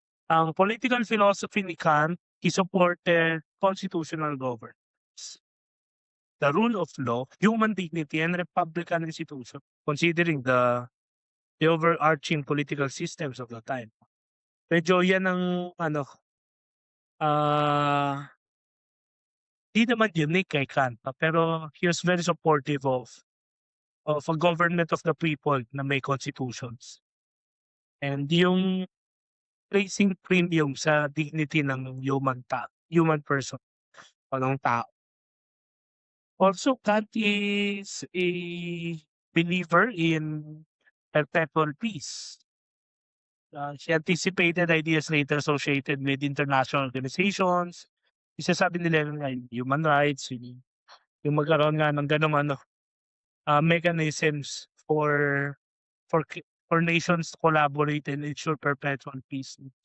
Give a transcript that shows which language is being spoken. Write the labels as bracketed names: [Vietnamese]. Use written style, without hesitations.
[English] Ang political philosophy ni Kant, he supported constitutional governance, the rule of law, human dignity, and republican institution, considering the overarching political systems of the time. [Filipino] Medyo yan ang ano, ah, di naman unique kay Kant, pero [English] he was very supportive of a government of the people [Filipino] na may constitutions. And yung placing premium sa dignity ng human person o ng tao. [English] Also, Kant is a believer in perpetual peace. She anticipated ideas later associated with international organizations. [Filipino] Isasabi nila nga yung human rights, yung magkaroon nga ng gano'ng ano, [English] mechanisms for nations to collaborate and ensure perpetual peace.